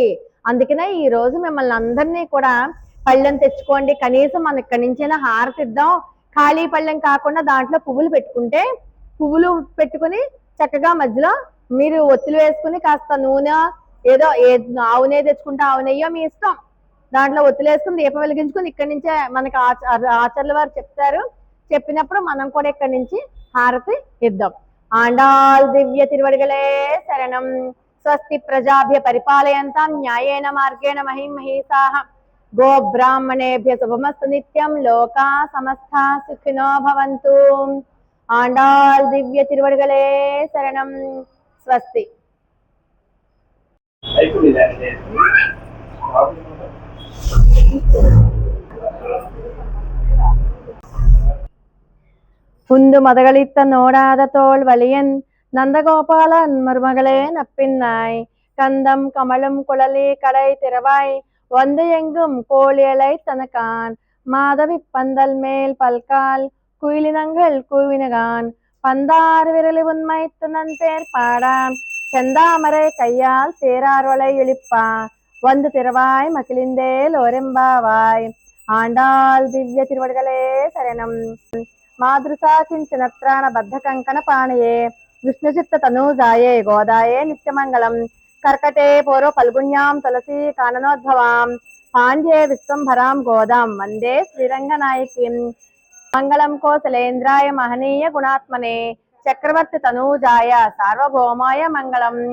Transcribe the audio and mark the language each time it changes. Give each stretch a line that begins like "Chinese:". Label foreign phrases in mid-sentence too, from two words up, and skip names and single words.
Telugu: అందుకనే ఈ రోజు మిమ్మల్ని అందరినీ కూడా పళ్ళెం తెచ్చుకోండి, కనీసం మన ఇక్కడి నుంచైనా హారతి ఇద్దాం, ఖాళీ పళ్ళెం కాకుండా దాంట్లో పువ్వులు పెట్టుకుంటే పువ్వులు పెట్టుకుని చక్కగా మధ్యలో మీరు ఒత్తులు వేసుకుని కాస్త నూనె ఏదో ఆవు నెయ్యి తెచ్చుకుంటే ఆవు నెయ్యో మీ ఇష్టం, దాంట్లో ఒత్తులు వేసుకుని దీపం వెలిగించుకుని ఇక్కడి నుంచే మనకి ఆచార్యుల వారు చెప్తారు. చెప్పినప్పుడు మనం కూడా ఇక్కడి నుంచి హారతి ఇద్దాం.
Tamil: ஆண்டாள் திவ்ய திருவடிகளே சரணம்.
Sanskrit: స్వస్తి ప్రజాభ్య పరిపాలయంతాం న్యాయేన మార్గేణ మహిం మహీసాః. గో బ్రాహ్మణేభ్య శుభమస్తు నిత్యం. లోకా సమస్తా సుఖినో భవంతు.
Tamil: ஆண்டாள் திவ்ய திருவடிகளே சரணம்.
Sanskrit: స్వస్తి.
Tamil: உந்து மதகளித்த நோடாத தோல் வலியன் நந்தகோபாலன் மருமகளே நப்பின்னாய் கந்தம் கமலும் குழலி கடை திறவாய் வந்து எங்கும் கோழியலை தனக்கான் மாதவி பந்தல் மேல் பல்கால் குயிலினங்கள் கூவினகான் பந்தார் விரலி உண்மைத்து நன் பேர் பாடாம் செந்தாமரை கையால் சேரார்வளை இழிப்பா வந்து திறவாய் மகிழிந்தே லோரெம்பாவாய். ஆண்டாள் திவ்ய திருவடிகளே சரணம்.
Sanskrit: మాదృశా కించనత్రాణ బద్ధ కంకణ పాణయే విష్ణుచిత్త తనూజాయే గోదాయే నిత్యమంగళం. కర్కటే పూర్వ ఫల్గుణ్యాం తులసీ కాననోద్భవాం పాండ్యే విశ్వంభరాం గోదాం వందే శ్రీరంగనాయకీం. మంగళం కోసలేంద్రాయ మహనీయ గుణాత్మనే చక్రవర్తి తనూజాయ సార్వభౌమాయ మంగళం.